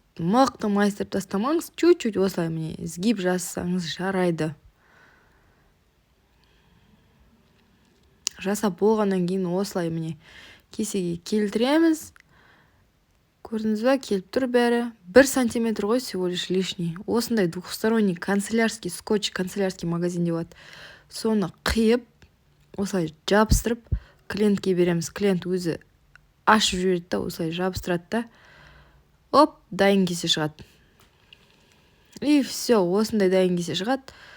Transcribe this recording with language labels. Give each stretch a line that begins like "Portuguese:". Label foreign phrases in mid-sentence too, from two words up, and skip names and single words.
Kazakh: Мықты майыстырып тастамаңыз, чуть-чуть осылай міне сгиб жасасаңыз жарайды. Жасап болғаннан кейін осылай міне кесеге келтіреміз. Көрдіңіз ба, келіп тұр бәрі. 1 сантиметр ғой,
Russian: всего лишь лишний.
Kazakh: Осындай
Russian: двухсторонний канцелярский скотч, канцелярский
Kazakh: магазинде болады. Соны қиып, осылай жабыстырып, клиентке береміз. Клиент өзі ашып жібереді да, осылай жабыстырады да. Оп, дайын кесе шығады.
Russian: И все,
Kazakh: осындай дайын кесе шығады.